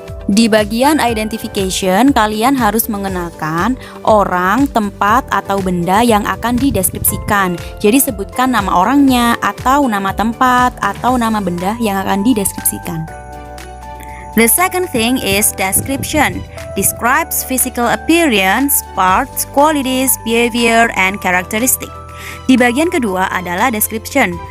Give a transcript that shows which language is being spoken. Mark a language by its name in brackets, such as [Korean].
[Indonesian] Di bagian identification, kalian harus mengenalkan orang, tempat, atau benda yang akan dideskripsikan. Jadi sebutkan nama orangnya, atau nama tempat, atau nama benda yang akan dideskripsikan. [English] The second thing is description. Describes physical appearance, parts, qualities, behavior, and characteristic. [Indonesian] Di bagian kedua adalah description.